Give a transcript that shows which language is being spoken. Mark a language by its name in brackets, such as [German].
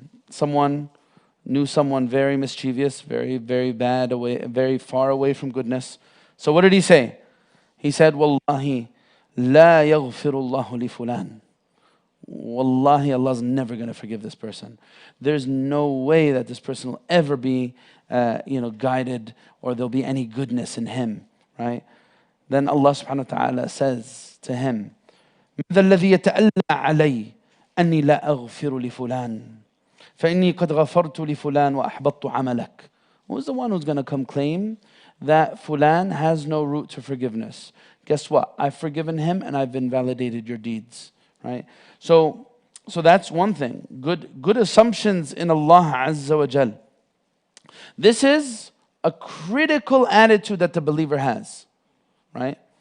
[English] Someone knew someone very mischievous, very, very bad, very far away from goodness. So what did he say? He said, [Arabic] Wallahi, la yaghfirullahu li fulan. [English] Wallahi, Allah's never going to forgive this person. There's no way that this person will ever be guided, or there'll be any goodness in him, right? Then Allah subhanahu wa ta'ala says to him, [Arabic] ماذا الذي يتألى علي أني لا أغفر لفلان فإني قد غفرت لفلان وأحبطت عملك. [English] Who's the one who's going to come claim that fulan has no route to forgiveness? Guess what? I've forgiven him and I've invalidated your deeds. Right? So that's one thing. Good assumptions in Allah Azza wa Jal. This is a critical attitude that the believer has. Right?